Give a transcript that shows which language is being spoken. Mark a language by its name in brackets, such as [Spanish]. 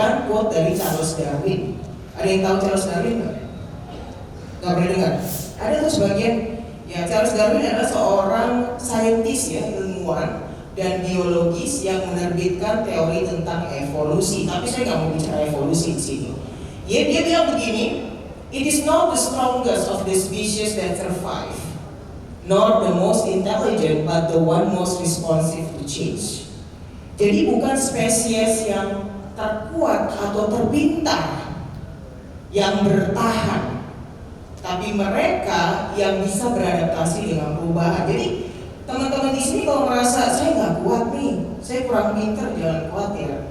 [Indonesian] quote dari Charles Darwin. Ada yang tahu Charles Darwin nggak? Nggak pernah dengar? Ada tuh sebagian. Ya, Charles Darwin adalah seorang saintis ya, ilmuwan dan biologis yang menerbitkan teori tentang evolusi. Tapi saya nggak mau bicara evolusi di sini. Ya, dia bilang begini, [English] it is not the strongest of the species that survive, nor the most intelligent, but the one most responsive to change. [Indonesian] Jadi bukan spesies yang terkuat atau terpintar yang bertahan, tapi mereka yang bisa beradaptasi dengan perubahan. Jadi teman-teman di sini kalau merasa saya nggak kuat nih, saya kurang pintar, jangan khawatir.